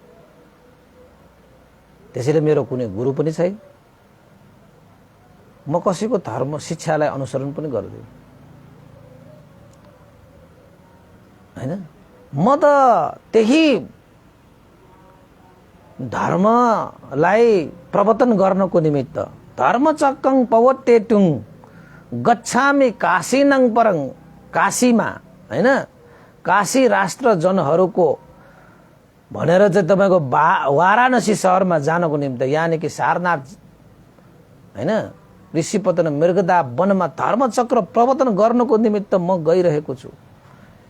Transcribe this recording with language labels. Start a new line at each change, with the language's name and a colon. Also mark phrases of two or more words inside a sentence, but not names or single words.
Nepali: त्यसैले मेरो कुनै गुरु पनि छैन, म कसैको धर्म शिक्षालाई अनुसरण पनि गर्दिन हैन। म त त्यही धर्मलाई प्रवर्तन गर्नको निमित्त
Pali: धर्मचक्कं पवत्तेतुं गच्छामि काशीनं परं,
Nepali: काशीमा हैन, काशी राष्ट्र जनहरूको भनेर चाहिँ तपाईको वाराणसी शहरमा जानको निम्ति, यानी कि सारनाथ हैन, ऋषिपतन मृगदा वनमा धर्मचक्र प्रवर्तन गर्नको निमित्त म गइरहेको छु।